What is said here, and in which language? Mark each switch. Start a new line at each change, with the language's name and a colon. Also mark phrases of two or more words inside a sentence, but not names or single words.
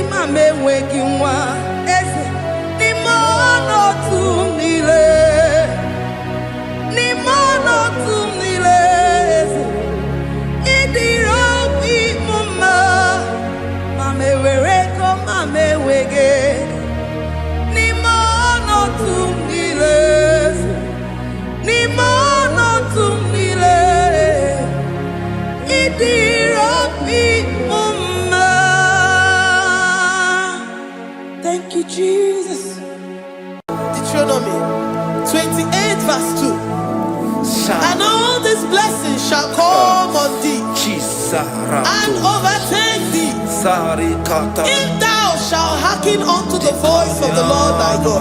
Igbo: mame weki nwa eze n'ime ọnọdụ niile n'ime ọnọdụ niile eze ịdịrị obi m mma ma m ewere ego ma m ewege n'ime ọnọdụ niile eze n'ime ọnọdụ niile ịdịrị obi m mma.
English: Thank you, Jesus. Deuteronomy 28 verse 2. And all these blessings shall come on thee and overtake thee if thou shalt hearken unto the voice of the Lord thy God.